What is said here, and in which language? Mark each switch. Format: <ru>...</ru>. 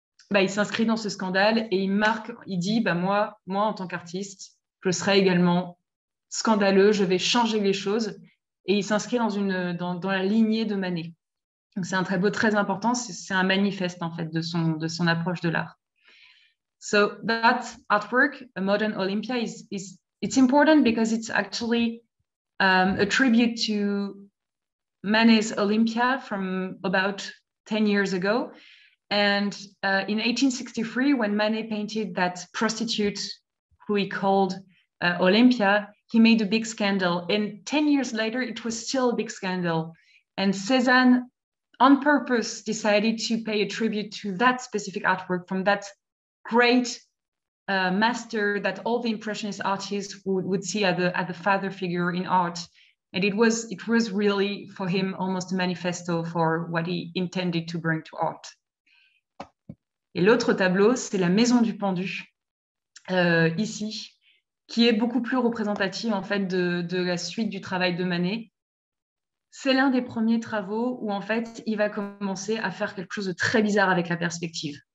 <fr>il s'inscrit dans ce scandale et il dit, moi, en tant qu'artiste, je serai également scandaleux, je vais changer les choses. Et il s'inscrit dans la lignée de Manet. Donc, c'est un tableau très important, c'est un manifeste, en fait, de son approche de l'art.</fr> <en>So that artwork, A Modern Olympia, it's important because it's actually a tribute to Manet's Olympia from about 10 years ago. And in 1863, when Manet painted that prostitute who he called Olympia, he made a big scandal. And 10 years later, it was still a big scandal. And Cézanne, on purpose, decided to pay a tribute to that specific artwork from that great master that all the Impressionist artists would see as the father figure in art. And it was really, for him, almost a manifesto for what he intended to bring to art.</en> <fr>Et l'autre tableau, c'est la Maison du Pendu, ici, qui est beaucoup plus représentative en fait de la suite du travail de Manet. C'est l'un des premiers travaux où en fait, il va commencer à faire quelque chose de très bizarre avec la perspective.</fr>